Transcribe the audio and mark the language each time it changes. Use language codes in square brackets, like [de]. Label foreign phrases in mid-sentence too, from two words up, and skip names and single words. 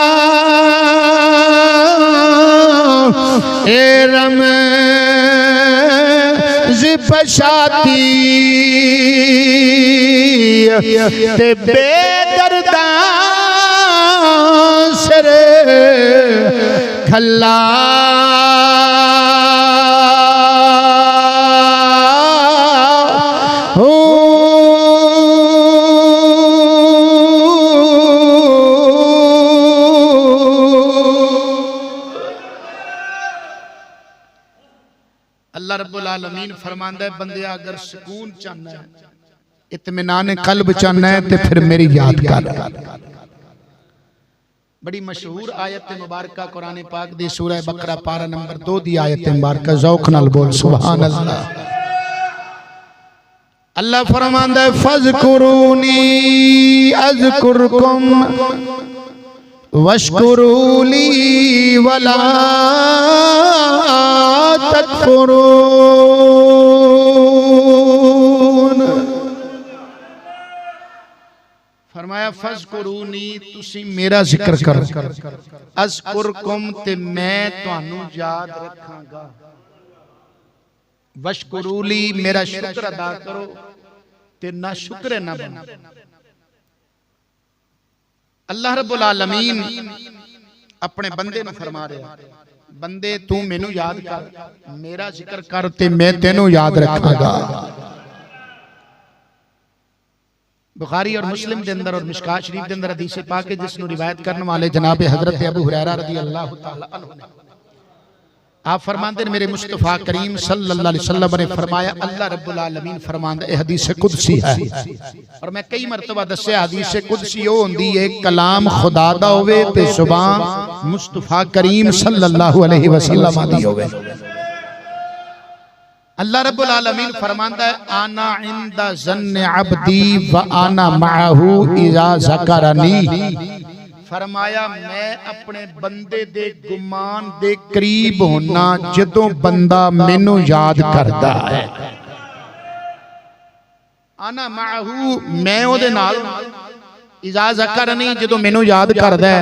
[pa] एरम जिपशाती ते बेदर्दा सर खल्ला हो [ar] الله رب العالمين [pa] ਫਰਮਾਂਦਾ ਹੈ ਬੰਦੇ ਅਗਰ ਸੁਕੂਨ ਚਾਹਨਾ ਹੈ ਇਤਮੀਨਾਨ ਕਲਬ ਚਾਹਨਾ ਹੈ ਤੋ ਫਿਰ ਮੇਰੀ ਯਾਦ ਕਰ। ਬੜੀ ਮਸ਼ਹੂਰ ਆਇਤ ਮੁਬਾਰਕ ਕੁਰਾਨ ਪਾਕ ਦੀ ਸੂਰਹ ਬਕਰਾ ਪਾਰਾ ਨੰਬਰ 2 ਦੀ ਆਇਤ ਮੁਬਾਰਕ ਜ਼ੌਕ ਨਾਲ ਬੋਲ [ar] سبحان الله. [pa] ਅੱਲਾਹ ਫਰਮਾਂਦਾ ਹੈ [ar] فاذكروني أذكركم واشكروا لي ولا تكفرون. [pa] ਫਰਮਾਇਆ ਫਜ਼ਕੁਰੂਨੀ ਤੁਸੀ ਮੇਰਾ ਜ਼ਿਕਰ ਕਰੋ ਅਜ਼ਕੁਰਕੁਮ ਤੇ ਮੈਂ ਤੁਹਾਨੂੰ ਯਾਦ ਰੱਖਾਂਗਾ ਵਸ਼ਕੁਰੂਲੀ ਮੇਰਾ ਸ਼ੁਕਰ ਅਦਾ ਕਰੋ ਤੇ ਨਾ ਸ਼ੁਕਰ ਨਾ ਬਣੋ। [ar] الله رب العالمين [pa] ਅਪਣੇ ਬੰਦੇ ਨੂੰ ਫਰਮਾ ਰਿਹਾ ਬੰਦੇ ਤੂੰ ਮੈਨੂੰ ਯਾਦ ਕਰ ਮੇਰਾ ਜ਼ਿਕਰ ਕਰ ਤੇ ਮੈਂ ਤੈਨੂੰ ਯਾਦ ਰੱਖਾਂਗਾ। [ur] بخاری اور مسلم کے اندر اور مشکات شریف کے اندر حدیث پاک ہے جس نوں روایت کرنے والے جناب حضرت ابو ہریرہ [ar] رضي الله تعالى عنه [ur] نے آپ فرماتے ہیں میرے مصطفیٰ کریم [ar] صلى الله عليه وسلم [ur] نے فرمایا [ar] الله رب العالمين [pa] ਫਰਮਾਂਦਾ ਹੈ ਹਦੀਸ ਕੁਦਸੀ ਹੈ ਔਰ ਮੈਂ ਕਈ ਮਰਤਬਾ ਦੱਸਿਆ ਹਦੀਸ ਕੁਦਸੀ ਉਹ ਹੁੰਦੀ ਹੈ ਕਲਾਮ ਖ਼ੁਦਾ ਦਾ ਹੋਵੇ ਤੇ ਜ਼ੁਬਾਨ ਮੁਸਤਫ਼ਾ ਕਰੀਮ [ar] صلى الله عليه وسلم [pa] ਦੀ ਹੋਵੇ। [ar] الله رب العالمين [pa] ਫਰਮਾਂਦਾ ਹੈ [ar] أنا عند ظن عبدي وأنا معه إذا ذكرني. [pa] ਫਰਮਾਇਆ ਮੈਂ ਅਪਣੇ ਬੰਦੇ ਦੇ ਗੁਮਾਨ ਦੇ ਕਰੀਬ ਹੋਨਾ ਜਦੋਂ ਬੰਦਾ ਮੈਨੂੰ ਯਾਦ ਕਰਦਾ ਹੈ। [ar] أنا معه [pa] ਮੈਂ ਓਦੇ ਨਾਲ [ar] إذا ذكرني [pa] ਜਦੋਂ ਮੈਨੂੰ ਯਾਦ ਕਰਦਾ ਹੈ।